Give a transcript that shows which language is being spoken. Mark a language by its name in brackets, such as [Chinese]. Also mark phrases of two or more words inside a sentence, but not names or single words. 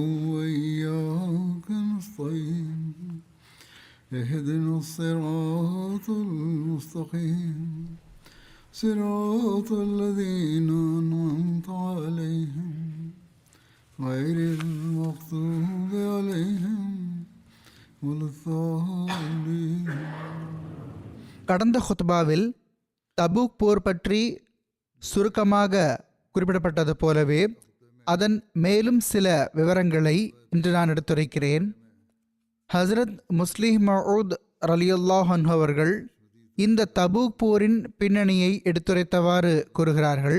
[Arabic] وإياك نستعين اهدنا الصراط المستقيم صراط الذين أنعمت عليهم غير المغضوب عليهم ولا الضالين. [Tamil] கடந்த ஹுத்பாவில் தபூக் போர் பற்றி சுருக்கமாக குறிப்பிடப்பட்டது போலவே அதன் மேலும் சில விவரங்களை இன்று நான் எடுத்துரைக்கிறேன். ஹஸ்ரத் முஸ்லிம் மவுத் [Arabic] رضي الله عنه [Tamil] அவர்கள் இந்த தபூக் போரின் பின்னணியை எடுத்துரைத்தவாறு கூறுகிறார்கள்.